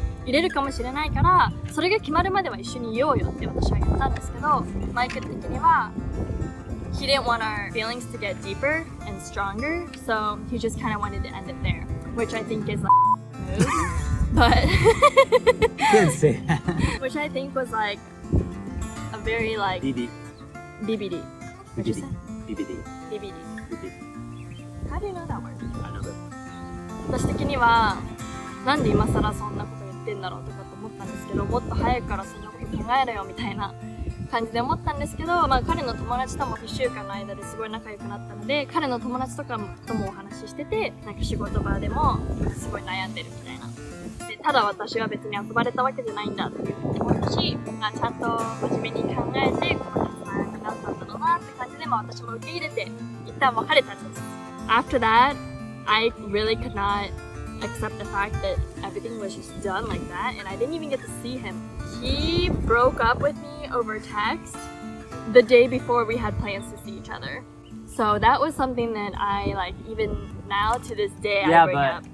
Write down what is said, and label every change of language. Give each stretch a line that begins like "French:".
Japanese: 入れるかもしれないから、それが決まるまでは一緒にいようよって私は言ったんですけど、マイケル的には
English: he didn't want our feelings to get deeper and stronger, so he just kind of wanted to end it there, which I think is like move, but Didn't say that. which I think was like a very like BBD. What'd you say? BBD. BBD. How do you know that word? I know that.
Japanese: 私的にはなんで今更そんなこと言ってんだろうとかと思ったんですけど、もっと早くからそんなこと考えろよみたいな感じで思ったんですけど、彼の友達とも1週間の間ですごい仲良くなったので、彼の友達ともお話ししてて、なんか仕事場でもすごい悩んでるみたいな。でただ私は別に遊ばれたわけじゃないんだっていうふうに思ったし、ちゃんと真面目に考えてこの決断になったんだろうなって感じで、私も受け入れて一旦別れたんです。
English: After that, I really could not accept the fact that everything was just done like that, and I didn't even get to see him. He broke up with me over text the day before we had plans to see each other. So that was something that I like even now to this day I bring up.